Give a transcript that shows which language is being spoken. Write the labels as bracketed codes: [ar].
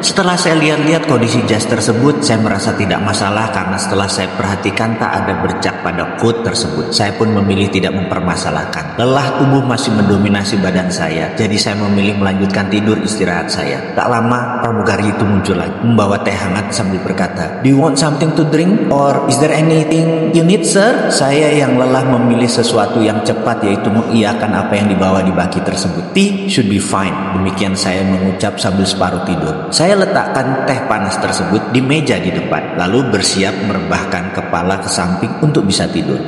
[id] Setelah saya lihat-lihat kondisi jas tersebut, saya merasa tidak masalah karena setelah saya perhatikan tak ada bercak pada coat tersebut. Saya pun memilih tidak mempermasalahkan. Lelah tubuh masih mendominasi badan saya, jadi saya memilih melanjutkan tidur istirahat saya. Tak lama pramugari itu muncul lagi, membawa teh hangat sambil berkata, [en] "Do you want something to drink? Or is there anything you need, sir?" [id] Saya yang lelah memilih sesuatu yang cepat, yaitu mengiyakan apa yang dibawa di baki tersebut. [en] "Tea should be fine," [id] demikian saya mengucap sambil separuh tidur. Saya letakkan teh panas tersebut di meja di depan, lalu bersiap merebahkan kepala ke samping untuk bisa tidur.